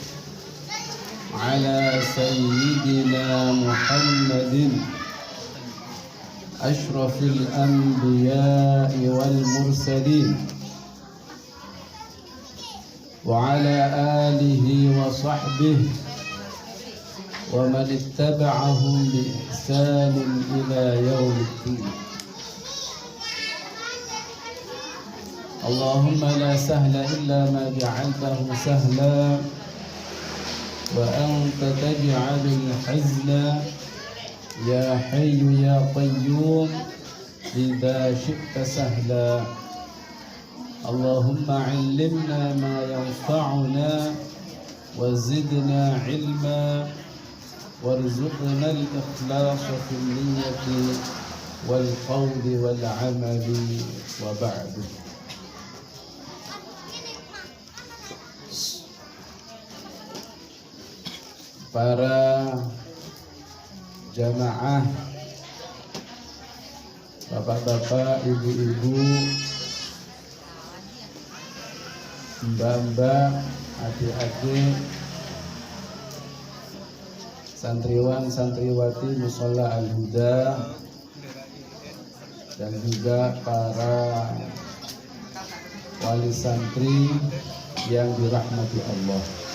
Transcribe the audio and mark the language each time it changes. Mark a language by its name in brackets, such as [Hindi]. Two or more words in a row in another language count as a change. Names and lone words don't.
[Arabic] على سيدنا محمد أشرف الأنبياء والمرسلين وعلى آله وصحبه ومن اتبعهم بإحسان إلى يوم الدين. اللهم لا سهل إلا ما جعلته سهلا وأنت تجعل الحزن يا حي يا قيوم إذا شئت سهلا. اللهم علمنا ما ينفعنا وزدنا علما وارزقنا الإخلاص في النية والقول والعمل وبعد. [Indonesian] Para jamaah, bapak-bapak, ibu-ibu, mbak-mbak, adik-adik, santriwan, santriwati Mushola Al-Huda, dan juga para wali santri yang dirahmati Allah.